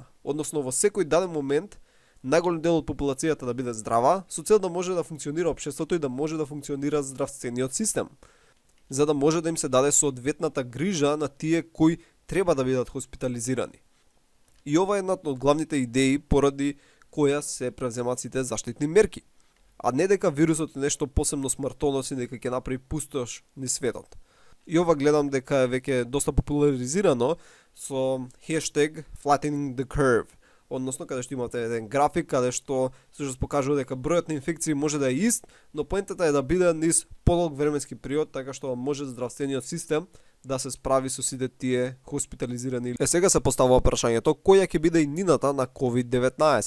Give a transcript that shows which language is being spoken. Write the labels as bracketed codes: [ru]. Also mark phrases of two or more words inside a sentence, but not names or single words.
[mk] Односно во секој даден момент најголем дел од популацијата да биде здрава, со цел да може да функционира општеството и да може да функционира здравствениот систем, за да може да им се даде соодветната грижа на тие кои треба да бидат хоспитализирани. И ова е една од главните идеи поради која се превземаат сите заштитни мерки. А не дека вирусот е нешто посебно смртоносно и дека ќе направи пустош низ светот. И ова гледам дека е веќе доста популаризирано со хештег [en] flattening the curve. [mk] Односно, каде што имате еден график, каде што всушност покажува дека бројот на инфекции може да е ист, но поентата е да биде низ подолг временски период, така што може здравствениот систем да се справи со сите тие хоспитализирани. Сега се поставува прашањето која ќе биде иднината на COVID-19.